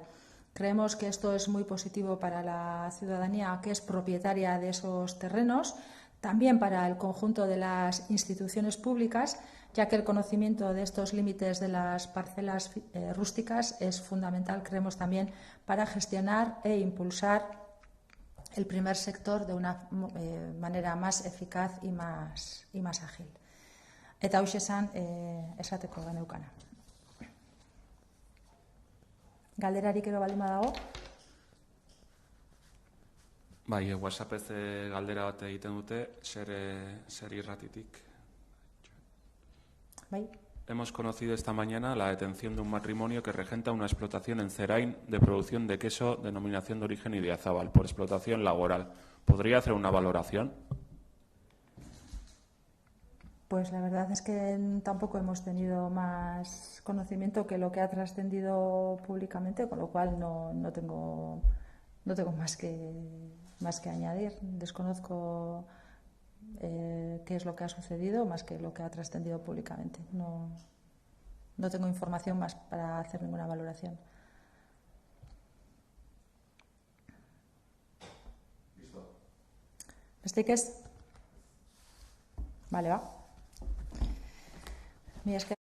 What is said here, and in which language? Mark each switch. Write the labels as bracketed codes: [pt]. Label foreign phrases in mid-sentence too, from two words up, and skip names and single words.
[es] Creemos que esto es muy positivo para la ciudadanía que es propietaria de esos terrenos, también para el conjunto de las instituciones públicas, ya que el conocimiento de estos límites de las parcelas rústicas es fundamental, creemos, también para gestionar e impulsar el primer sector de una manera más eficaz y más ágil. [eu] Eta hoxe esan esateko geneukana. Galderarik ero baldin badago? Bai, WhatsAppez galdera bat egiten dute, zer irratitik. Bai. [es] Hemos conocido esta mañana la detención de un matrimonio que regenta una explotación en Zerain de producción de queso, denominación de origen Idiazábal, por explotación laboral. ¿Podría hacer una valoración? Pues la verdad es que tampoco hemos tenido más conocimiento que lo que ha trascendido públicamente, con lo cual no tengo más que añadir. Desconozco qué es lo que ha sucedido más que lo que ha trascendido públicamente. No tengo información más para hacer ninguna valoración. Listo. [eu] ¿Besteik ez? [es] Vale, va. [eu] Mila esker.